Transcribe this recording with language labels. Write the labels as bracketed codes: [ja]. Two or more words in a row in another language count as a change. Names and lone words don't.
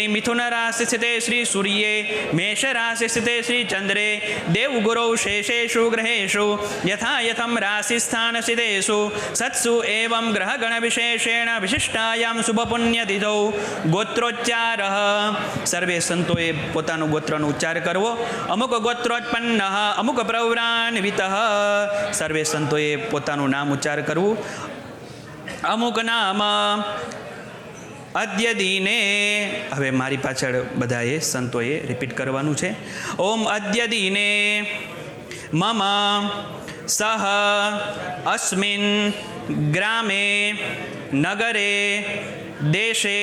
[sa] मिथुन राशि स्थिते श्री सूर्ये मेष राशि स्थिते श्री चंद्रे देवगुरौ शेषेषु ग्रहेषु यथा यथं राशिस्थान स्थितेषु सत्सु एवं ग्रहगण विशेषेण विशिष्टायां शुभपुण्यतिथौ गोत्रोच्चारः [gu] સર્વે સંતોએ પોતાનું ગોત્રનો ઉચ્ચાર કરવો [sa] अमुक गोत्रोत्पन्नः अमुक प्रवरान्वितः [gu] સર્વે સંતોએ પોતાનું નામ ઉચ્ચાર કરવું અમુક નામ [sa] अद्य दिने [gu] હવે મારી પાછળ બધાએ સંતોએ રિપીટ કરવાનું છે [sa] ॐ अद्य दिने मम सह अस्मिन ग्रामे नगरे देशे